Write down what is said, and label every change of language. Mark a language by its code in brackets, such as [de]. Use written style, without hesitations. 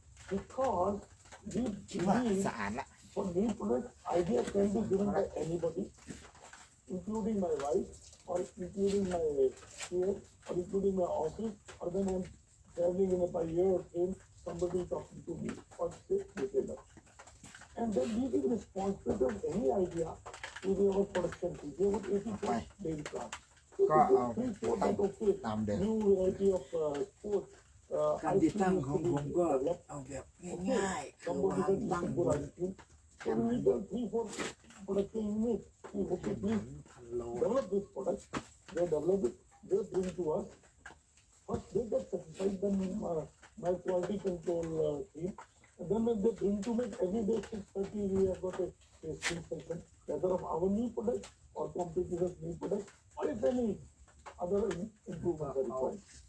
[en] Because we believe for new products, ideas can be given by anybody, including my wife, or including my peer, or including my office, or when I'm traveling in a by air or train, somebody talking to me, or say retailer. And then we give responsibility of any idea to our production team. We have 84 daily plants. So we think that okay, new variety of sports. [th] การติดตั้งของผมก็เอาแบบง่ายๆคือวางตั้งบน [en] So we need 3-4 production units. We okay, please develop this product. They develop it. They bring to us. First, they get certified. Then my quality control team. And then when they bring to me every day 6:30, we have got a tasting session, whether of our new product or competitors' new product, or if any other improvements are required.